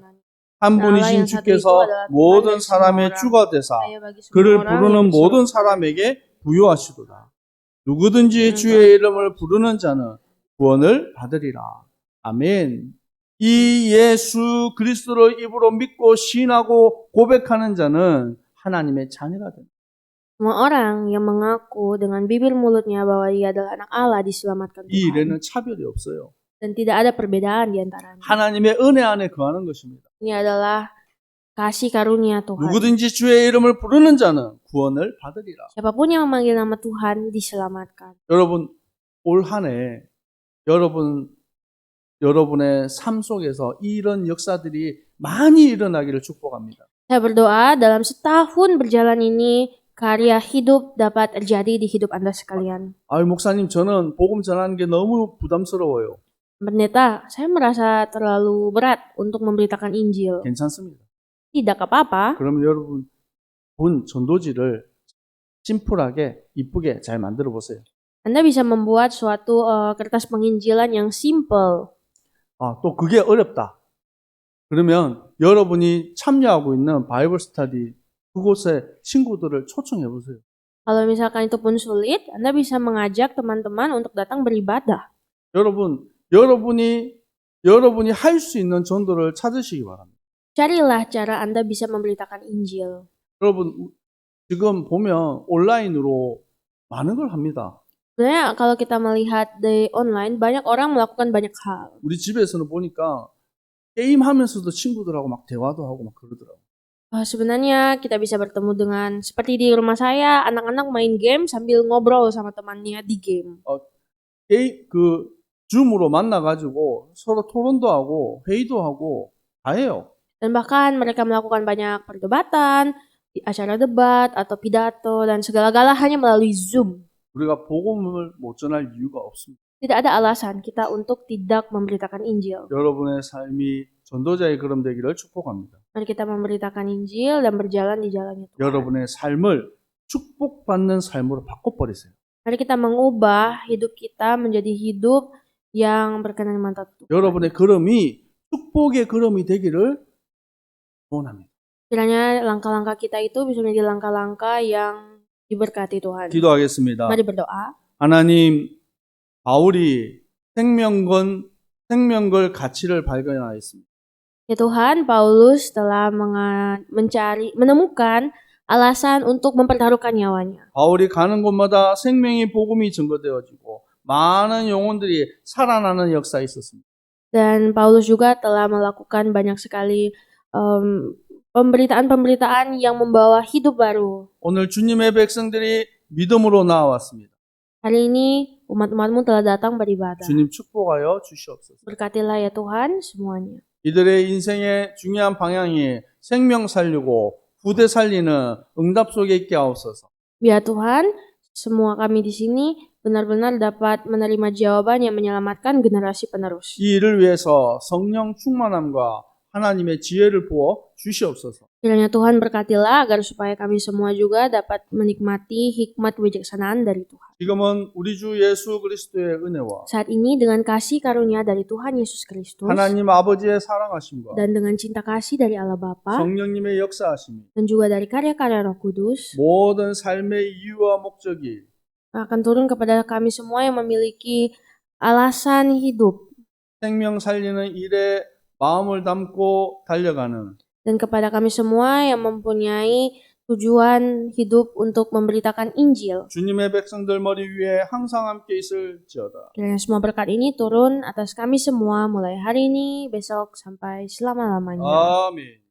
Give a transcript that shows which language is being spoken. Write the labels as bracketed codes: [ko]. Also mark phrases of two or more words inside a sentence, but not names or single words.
[ko] 한 분이신 주께서 모든 사람의 주가 되사 그를 부르는 모든 사람에게 부요하시도다. 누구든지 주의 이름을 부르는 자는 구원을 받으리라. 아멘. 이 예수 그리스도를 입으로 믿고 시인하고 고백하는 자는 하나님의 자녀가 됩니다. [id] Semua orang yang mengaku dengan bibir mulutnya bahwa dia adalah anak Allah diselamatkan [ko] 이 [id] Tuhan. [ko] 일에는 차별이 없어요. [id] Dan tidak ada perbedaan di antaranya. [ko] 하나님의 은혜 안에 거하는 것입니다. [id] Ini adalah kasih karunia Tuhan. [ko] 누구든지 주의 이름을 부르는 자는 구원을 받으리라. [id] Siapapun yang memanggil nama Tuhan diselamatkan. [ko] 여러분 올 한 해 여러분의 삶 속에서 이런 역사들이 많이 일어나기를 축복합니다. [id] Saya berdoa dalam setahun berjalan ini karya hidup dapat terjadi di hidup Anda sekalian. [ko] 아유 목사님 저는 복음 전하는 게 너무 부담스러워요. [id] Pendeta, saya merasa terlalu berat untuk memberitakan Injil. [ko] 괜찮습니다. [id] Tidak apa-apa. [ko] 그러면 여러분 본 전도지를 심플하게 이쁘게 잘 만들어 보세요. [id] Anda bisa membuat suatu kertas penginjilan yang simple. [ko] 또 그게 어렵다. 그러면 여러분이 참여하고 있는 바이블 스터디 그곳에 친구들을 초청해 보세요. [id] Kalau misalkan itu pun sulit, Anda bisa mengajak teman-teman untuk datang beribadah. [ko] 여러분이 할 수 있는 전도를 찾으시기 바랍니다. [id] Carilah cara Anda bisa memberitakan Injil. [ko] 여러분 지금 보면 온라인으로 많은 걸 합니다. [id] Sebenarnya kalau kita melihat di online, banyak orang melakukan banyak hal. [ko] 우리 집에서는 보니까 게임하면서도 친구들하고 막 대화도 하고 막 그러더라고요. [id] Sebenarnya kita bisa bertemu dengan, seperti di rumah saya, anak-anak main game sambil ngobrol sama temannya di game. [ko] 줌으로 만나가지고 서로 토론도 하고 회의도 하고 다 해요. [id] Dan bahkan mereka melakukan banyak perdebatan, acara debat atau pidato dan segala-gala hanya melalui Zoom. [ko] 우리가 복음을 못 전할 이유가 없습니다. [id] Tidak ada alasan kita untuk tidak memberitakan Injil. [ko] 여러분의 삶이 전도자의 걸음 되기를 축복합니다. [id] Mari kita memberitakan Injil dan berjalan di jalannya Tuhan. [ko] 여러분의 삶을 축복받는 삶으로 바꿔버리세요. [id] Mari kita mengubah hidup kita menjadi hidup yang berkenan di mata Tuhan. [ko] 여러분의 걸음이 축복의 걸음이 되기를 원합니다. [id] Kiranya langkah-langkah kita itu bisa menjadi langkah-langkah yang diberkati Tuhan. [ko] 기도하겠습니다. [id] Mari berdoa. [ko] 하나님, 바울이 생명걸 가치를 발견하였습니다. [id] Ya Tuhan, Paulus telah menemukan alasan untuk mempertaruhkan nyawanya. [ko] 바울이 가는 곳마다 생명의 복음이 증거되어지고 많은 영혼들이 살아나는 역사가 있었습니다. [id] Dan Paulus juga telah melakukan banyak sekali pemberitaan-pemberitaan yang membawa hidup baru. [ko] 오늘 주님의 백성들이 믿음으로 나왔습니다. [id] Hari ini umat-umatmu telah datang beribadah. [ko] 주님 축복하여 주시옵소서. [id] Berkatilah ya Tuhan semuanya. [ko] 이들의 인생의 중요한 방향이 생명 살리고 부대 살리는 응답 속에 있게 하옵소서. [id] Biar Tuhan, semua kami di sini benar-benar dapat menerima jawaban yang menyelamatkan generasi penerus. [ko] 이 일을 위해서 성령 충만함과 하나님의 지혜를 부어 주시옵소서. [id] Kiranya Tuhan berkatilah agar supaya kami semua juga dapat menikmati hikmat kebijaksanaan dari Tuhan. [ko] 지금은 우리 주 예수 그리스도의 은혜와 [id] Saat ini dengan kasih karunia dari Tuhan Yesus Kristus [ko] 하나님 아버지의 사랑하심과 [id] dan dengan cinta kasih dari Allah Bapa [ko] 성령님의 역사하심이 [id] dan juga dari karya-karya Roh Kudus [ko] 모든 삶의 이유와 목적이 [id] akan turun kepada kami semua yang memiliki alasan hidup [ko] 생명 살리는 일에 마음을 담고 달려가는 [id] dan kepada kami semua yang mempunyai tujuan hidup untuk memberitakan Injil. [ko] 주님의 백성들 머리 위에 항상 함께 있을지어다. [id] Kiranya semua berkat ini turun atas kami semua mulai hari ini, besok, sampai selama-lamanya. [ko] 아멘.